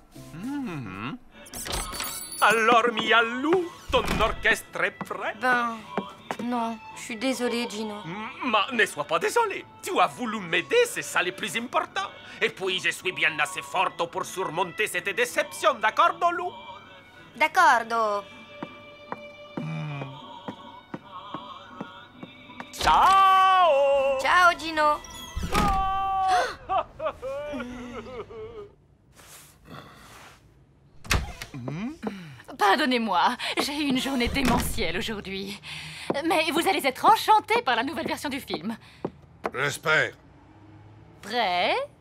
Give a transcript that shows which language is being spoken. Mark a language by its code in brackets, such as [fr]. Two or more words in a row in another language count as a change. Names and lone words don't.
[fr] Alors, Mialou, ton orchestre est prêt? Ben, non, je suis désolée, Gino. Mais ne sois pas désolé. Tu as voulu m'aider, c'est ça le plus important. Et puis, je suis bien assez forte pour surmonter cette déception, d'accord, Lou? [it] D'accordo. Ciao! Ciao, Gino. [fr] Pardonnez-moi, j'ai eu une journée démentielle aujourd'hui. Mais vous allez être enchantés par la nouvelle version du film. J'espère. Prêt?